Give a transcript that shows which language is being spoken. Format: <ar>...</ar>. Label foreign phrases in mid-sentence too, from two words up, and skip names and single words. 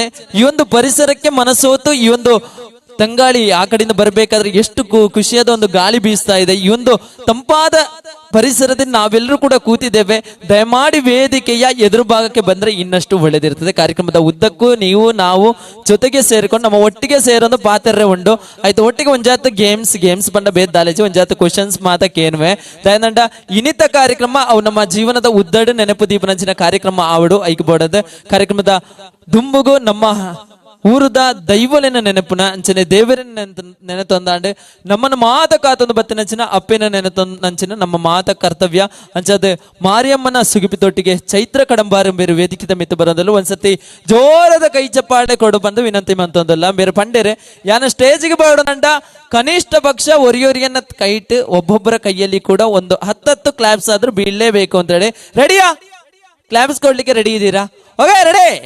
<kn>ಈ ಒಂದು ಪರಿಸರಕ್ಕೆ ಮನಸೋತು ಈ ಒಂದು ತಂಗಾಳಿ ಆ ಕಡೆಯಿಂದ ಬರಬೇಕಾದ್ರೆ ಎಷ್ಟು ಖುಷಿಯಾದ ಒಂದು ಗಾಳಿ ಬೀಸ್ತಾ ಇದೆ. ಈ ಒಂದು ತಂಪಾದ ಪರಿಸರದಲ್ಲಿ ನಾವೆಲ್ಲರೂ ಕೂಡ ಕೂತಿದ್ದೇವೆ. ದಯಮಾಡಿ ವೇದಿಕೆಯ ಎದುರು ಭಾಗಕ್ಕೆ ಬಂದ್ರೆ ಇನ್ನಷ್ಟು ಒಳ್ಳೆದಿರ್ತದೆ. ಕಾರ್ಯಕ್ರಮದ ಉದ್ದಕ್ಕೂ ನೀವು ನಾವು ಜೊತೆಗೆ ಸೇರಿಕೊಂಡು</kn> <tcy>ನಮ್ಮ ಒಟ್ಟಿಗೆ ಸೇರೊಂದು ಪಾತ್ರೆ ಉಂಡು</tcy> <kn>ಆಯ್ತು.</kn> <tcy>ಒಟ್ಟಿಗೆ ಒಂಜಾತು ಗೇಮ್ಸ್ ಪಂಡ ಬೇದ್ ದಾಲೇಜಿ ಒಂಜಾತು ಕ್ವಶನ್ಸ್ ಮಾತಕ್ಕೇನುವೆ ದಯನಂಡ ಇನಿತ ಕಾರ್ಯಕ್ರಮ ಅವು ನಮ್ಮ ಜೀವನದ ಉದ್ದಡು ನೆನಪು ದೀಪನಂಚಿನ ಕಾರ್ಯಕ್ರಮ ಆವಡು ಐಕ್ಬೋಡದು. ಕಾರ್ಯಕ್ರಮದ ದುಂಬುಗು ನಮ್ಮ ಊರದ ದೈವಲಿನ ನೆನಪುನ ಅಂಚನೆ ದೇವರಿನ ನೆನೆತೊಂದಾಂಡು ನಮ್ಮನ್ನು ಮಾತ ಕಾತೊಂದು ಬತ್ತಿನಂಚಿನ ಅಪ್ಪಿನ ನೆನೆತೊಂದಂಚಿನ ನಮ್ಮ ಮಾತ ಕರ್ತವ್ಯ ಅಂಚದ ಮಾರಿಯಮ್ಮನ ಸುಗಿಪಿತೊಟ್ಟಿಗೆ ಚೈತ್ರ ಕಡಂಬಾರು ಬೇರೆ ವೇದಿಕೆ ಮಿತ್ತು ಬರೋದಲ್ಲ. ಒಂದ್ಸತಿ ಜೋರದ ಕೈ ಚಪ್ಪಾಳೆ ಕೊಡು ಬಂದು ವಿನಂತಿ ಮಂತೊಂದಲ್ಲ ಬೇರೆ ಪಂಡೇರೆ ಯಾನ ಸ್ಟೇಜಿಗೆ ಬರೋದಂಡ ಕನಿಷ್ಠ ಪಕ್ಷ ಒರಿಯೊರಿಯನ್ನ ಕೈಟ್</tcy> <kn>ಒಬ್ಬೊಬ್ಬರ ಕೈಯಲ್ಲಿ ಕೂಡ ಒಂದು 10 ಕ್ಲಾಪ್ಸ್ ಆದ್ರೂ ಬೀಳಲೇಬೇಕು ಅಂತ ಹೇಳಿ. ರೆಡಿಯಾ? ಕ್ಲಾಪ್ಸ್ ಕೊಡ್ಲಿಕ್ಕೆ ರೆಡಿ ಇದ್ದೀರಾ? ಓಕೆ, ರೆಡಿ.</kn>